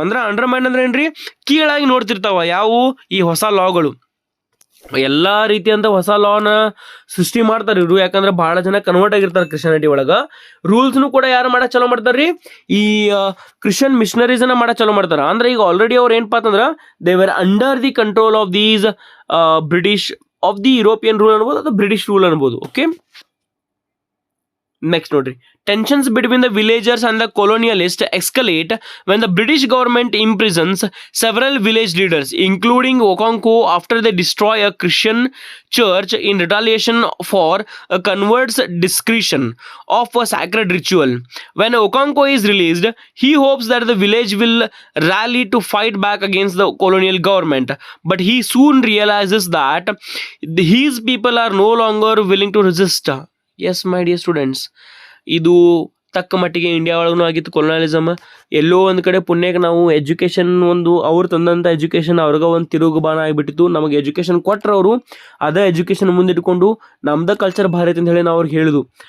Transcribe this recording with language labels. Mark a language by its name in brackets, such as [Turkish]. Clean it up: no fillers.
[Kannada] ಅಂದ್ರೆ ಅಂಡರ್ಮೈನ್ ಅಂದ್ರೆ ಏನ್ರಿ, ಕೀಳಾಗಿ ನೋಡ್ತಿರ್ತಾವ. ಯಾವ ಈ ಹೊಸ ಲಾಗಳು, ಎಲ್ಲ ರೀತಿಯಂತ ಹೊಸ ಲಾನ ಸೃಷ್ಟಿ ಮಾಡ್ತಾರೆ ಇವರು. ಯಾಕಂದ್ರೆ ಬಹಳ ಜನ ಕನ್ವರ್ಟ್ ಆಗಿರ್ತಾರೆ ಕ್ರಿಶ್ಚಾನಿಟಿ ಒಳಗ. ರೂಲ್ಸ್ನು ಕೂಡ ಯಾರು ಮಾಡಕ್ ಚಲೋ ಮಾಡ್ತಾರ್ರಿ, ಈ ಕ್ರಿಶ್ಚಿಯನ್ ಮಿಷನರೀಸ್ ಅನ್ನ ಮಾಡಕ್ ಚಲೋ ಮಾಡ್ತಾರ. ಅಂದ್ರೆ ಈಗ ಆಲ್ರೆಡಿ ಅವ್ರು ಏನಪ್ಪಾ ಅಂತಂದ್ರ [English] they were under the control of these British, of the European rule [Kannada] ಅನ್ಬೋದು ಅಥವಾ ಬ್ರಿಟಿಷ್ ರೂಲ್ ಅನ್ಬೋದು. ಓಕೆ, ನೆಕ್ಸ್ಟ್ ನೋಡ್ರಿ, [English] tensions between the villagers and the colonialists escalate when the British government imprisons several village leaders, including Okonkwo, after they destroy a Christian church in retaliation for a convert's discretion of a sacred ritual. When Okonkwo is released, he hopes that the village will rally to fight back against the colonial government, but he soon realizes that his people are no longer willing to resist. Yes, my dear students, [Kannada] ಇದು ತಕ್ಕ ಮಟ್ಟಿಗೆ India ಒಳಗೂ ಆಗಿತ್ತು ಕೊಲೋನಲಿಸಮ್. ಎಲ್ಲೋ ಒಂದು ಕಡೆ ಪುಣ್ಯಕ್ಕೆ ನಾವು education ಒಂದು ಅವ್ರು ತಂದಂಥ ಎಜುಕೇಷನ್ ಅವ್ರಿಗೆ ಒಂದು ತಿರುಗುಬಾಣ ಆಗಿಬಿಟ್ಟಿತ್ತು. ನಮಗೆ ಎಜುಕೇಷನ್ ಕೊಟ್ಟರೆ ಅವರು ಅದೇ ಎಜುಕೇಷನ್ ಮುಂದಿಟ್ಕೊಂಡು ನಮ್ದು ಕಲ್ಚರ್ ಭಾರಿ ಐತೆ ಅಂತ ಹೇಳಿ ನಾವು ಅವ್ರಿಗೆ ಹೇಳಿದ್ವು.